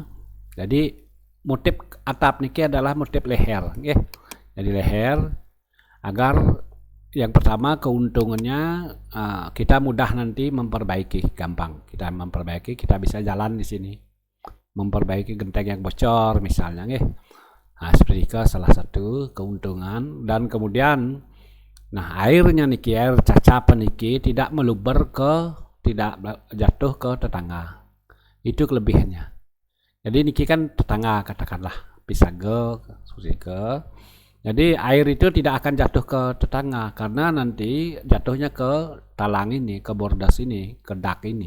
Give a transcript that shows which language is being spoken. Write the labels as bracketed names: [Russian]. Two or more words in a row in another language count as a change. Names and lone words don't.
[Indonesian] Jadi motif atap niki adalah motif leher, Jadi leher agar yang pertama keuntungannya kita mudah nanti memperbaiki, gampang. Kita memperbaiki, kita bisa jalan di sini. Memperbaiki genteng yang bocor misalnya, Nah, seperti itu salah satu keuntungan. Dan kemudian airnya niki, air cacapan niki tidak meluber tidak jatuh ke tetangga. Itu kelebihannya. Jadi niki kan tetangga katakanlah Pisage, Susike. Jadi air itu tidak akan jatuh ke tetangga karena nanti jatuhnya ke talang ini, ke bordas ini, ke dak ini.